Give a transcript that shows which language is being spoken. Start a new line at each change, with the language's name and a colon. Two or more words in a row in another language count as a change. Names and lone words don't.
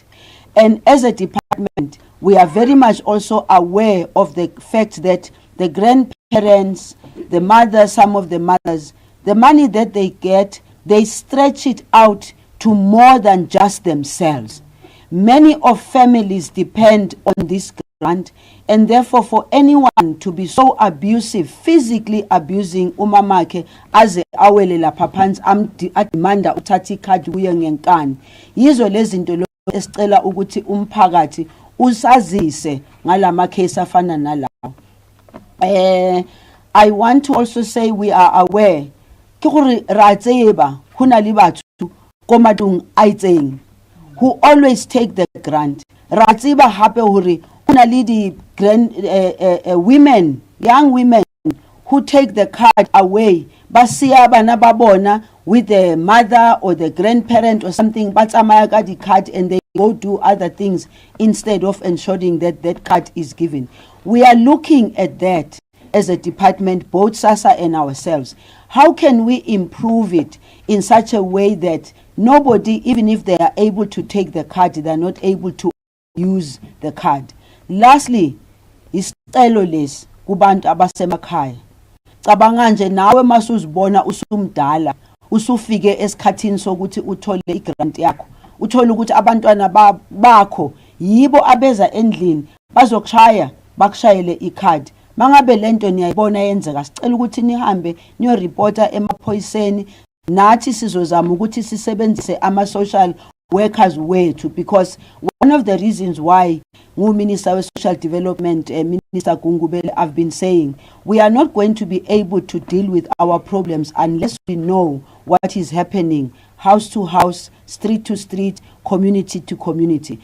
English: And as a department, we are very much also aware of the fact that the grandparents, the mothers, some of the mothers, the money that they get, they stretch it out to more than just themselves. Many of families depend on this grant, and therefore for anyone to be so abusive, physically abusing
Zulu: umamake aze awelela phapansi adimanda uthatha ikhadi kuye ngenkani, yizo lezi zinto esicela ukuthi umphakathi usazise ngalama case afana nalawo.
English: I want to also say we are aware
Southern Sotho: ke gore ra tseba hona le batho ko madung a itseng
English: who always take the grant.
Southern Sotho: Ra tseba hape hore hona le di
English: women, young women who take the card away,
Southern Sotho: basiya bana ba bona
English: with the mother or the grandparent or something,
Southern Sotho: ba tsamaya ka di card
English: and they go do other things instead of ensuring that that card is given. We are looking at that as a department, both SASSA and ourselves. How can we improve it in such a way that nobody, even if they are able to take the card, they are not able to use the card? Lastly,
Zulu: isicelo lesi kubantu abasemakhaya. Cabanga nje nawe masuzibona usumdala, usufike esikhathini sokuthi uthole igrant yakho. Uthola ukuthi abantwana bakho yibo abeza endlini bazokushaya bakushayele ikhadi. Mangabe lento niyayibona yenzeka, sicela ukuthi nihambe niyo reporter emaphoyiseni, nathi sizozama ukuthi sisebenzise ama
English: social workers
Zulu: wethu,
English: because one of the reasons why Minister of Social Development, Minister Gungubele, have been saying we are not going to be able to deal with our problems unless we know what is happening house to house, street to street, community to community.